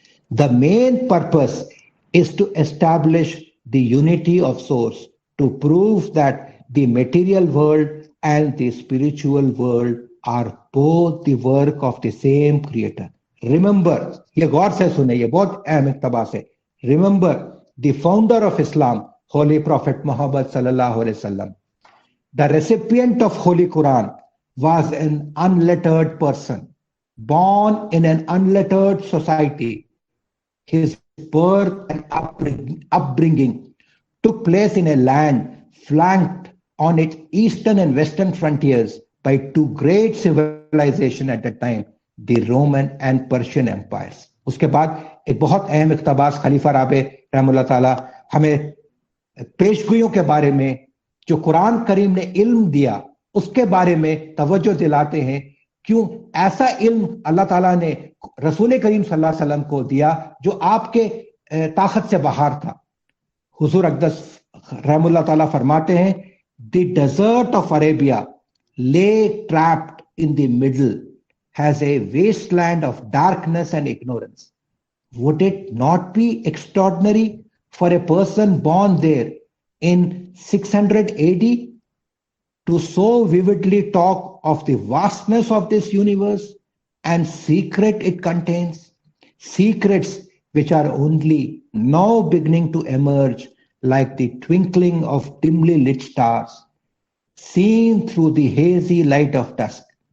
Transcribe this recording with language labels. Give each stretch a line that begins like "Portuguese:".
English: The main purpose is to establish the unity of source, to prove that the material world and the spiritual world are both the work of the same creator.
Urdu: Remember, یہ غور سے سنیں، یہ بہت اہم اقتباس ہے.
English: Remember, the founder of Islam, Holy Prophet Muhammad sallallahu alaihi wasallam, the recipient of Holy Quran, was an unlettered person, born in an unlettered society. His birth and upbringing took place in a land flanked on its eastern and western frontiers by two great civilizations at that time, the Roman and Persian empires.
Urdu: اس کے بعد ایک بہت اہم اقتباس خلیفہ رابع رحم اللہ تعالی ہمیں پیشگوئیوں کے بارے میں جو قرآن کریم نے علم دیا اس کے بارے میں توجہ دلاتے ہیں. کیوں ایسا علم اللہ تعالیٰ نے رسول کریم صلی اللہ علیہ وسلم کو دیا جو آپ کے طاقت سے باہر تھا. حضور اقدس رحم اللہ تعالیٰ فرماتے ہیں،
English: The desert of Arabia lay trapped in the middle has a wasteland of darkness and ignorance. Would it not be extraordinary for a person born there in 600 AD to so vividly talk of the vastness of this universe and secret it contains, secrets which are only now beginning to emerge like the twinkling of dimly lit stars seen through the hazy light of dusk.